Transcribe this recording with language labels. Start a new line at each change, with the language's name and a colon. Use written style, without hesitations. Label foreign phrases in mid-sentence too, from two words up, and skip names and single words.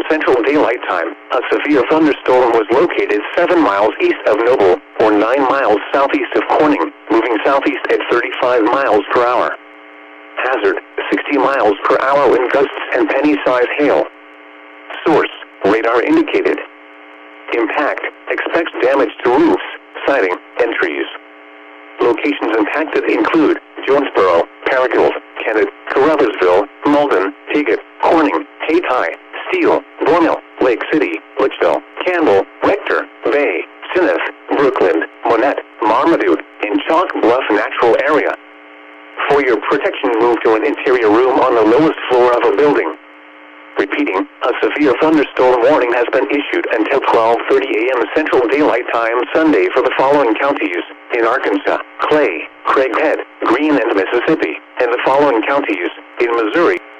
English: Central Daylight Time, a severe thunderstorm was located 7 miles east of Noble, or 9 miles southeast of Corning, moving southeast at 35 miles per hour. Hazard, 60 miles per hour wind gusts and penny-size hail. Source, radar indicated. Impact, expects damage to roofs, siding, and trees. Locations impacted include Jonesboro, Paragould, Kennett, Caruthersville, Malden, Piggott, Corning, Hayti, Steele, Bourne, Lake City, Litchfield, Campbell, Rector, Bay, Sineth, Brookland, Monette, Marmaduke, and Chalk Bluff Natural Area. For your protection, move to an interior room on the lowest floor of a building. Repeating, a severe thunderstorm warning has been issued until 12:30 a.m. Central Daylight Time Sunday for the following counties: in Arkansas, Clay, Craighead, Greene, and Mississippi, and the following counties in Missouri.